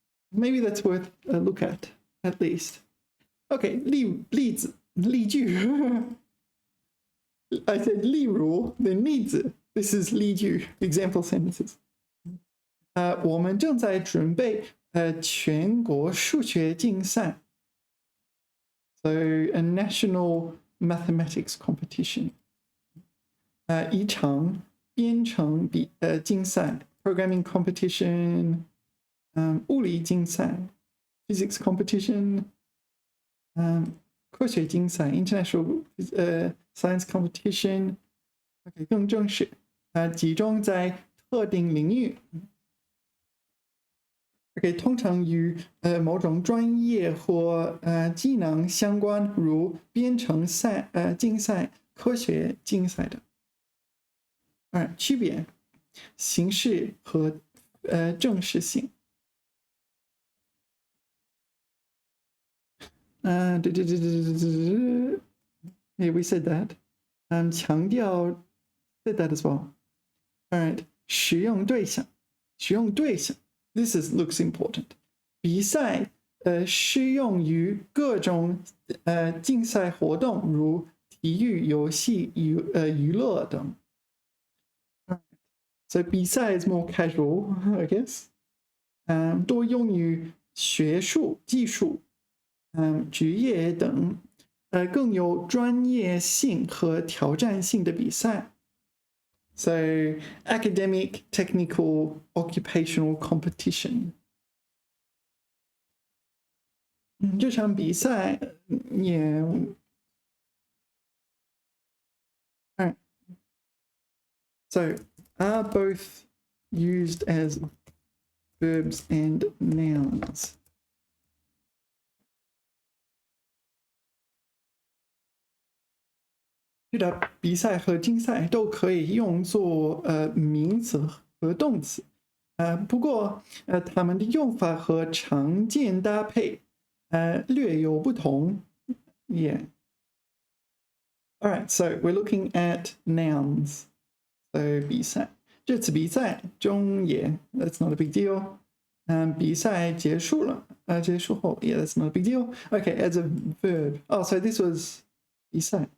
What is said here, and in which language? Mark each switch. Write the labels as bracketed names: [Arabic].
[English] Maybe that's worth a look at least. Okay, 例句 I said 例如 then 例子 This is 例句 example sentences. [Chinese] 我们正在准备全国数学竞赛 [English] So a national mathematics competition. [Chinese] 一场编程竞赛 [English] programming competition. 物理竞赛 physics competition. 科学竞赛 international science competition. [Chinese] Okay, 更正式集中在特定领域 Okay, 通常与某种专业或技能相关，如编程竞赛、科学竞赛的。区别形式和正式性。 [English] Yeah, we said that. 强调 said that as well. All right. 使用对象 This looks important. [Chinese] 比赛适用于各种竞赛活动，如体育、游戏、娱乐等。 [English] So 比赛 is more casual, I guess. [Chinese] 多用于学术、技术、职业等，更有专业性和挑战性的比赛。 [English] So academic, technical, occupational competition. [Chinese] 这场比赛也 [English] So are both used as verbs and nouns. [Chinese] 是的，比赛和竞赛都可以用作名词和动词，不过它们的用法和常见搭配略有不同。 [English] Yeah. All right, so we're looking at nouns. So 比赛， [Chinese] 这次比赛中也 [English] that's not a big deal. [Chinese] 比赛结束了，结束后 [English] yeah, that's not a big deal. Okay, as a verb. Oh, so this was 比赛。